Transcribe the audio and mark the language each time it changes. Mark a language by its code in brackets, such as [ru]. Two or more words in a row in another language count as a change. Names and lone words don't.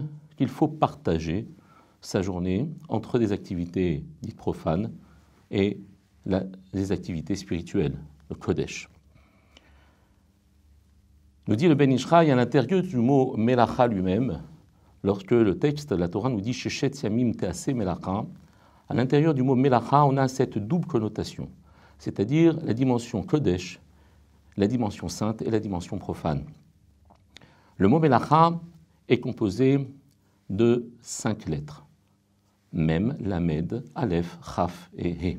[fr] Qu'il faut partager sa journée entre des activités dites profanes et les activités spirituelles, le Kodesh. Nous dit le Ben Ishraï à l'intérieur du mot Melacha lui-même, lorsque le texte de la Torah nous dit [he] ששת ימים תעשה מלאכה, [fr] à l'intérieur du mot Melacha, on a cette double connotation, c'est-à-dire la dimension Kodesh, la dimension sainte et la dimension profane. Le mot Melacha est composé de 5 lettres. [he] מם, למד, אלף, כף [fr] et He.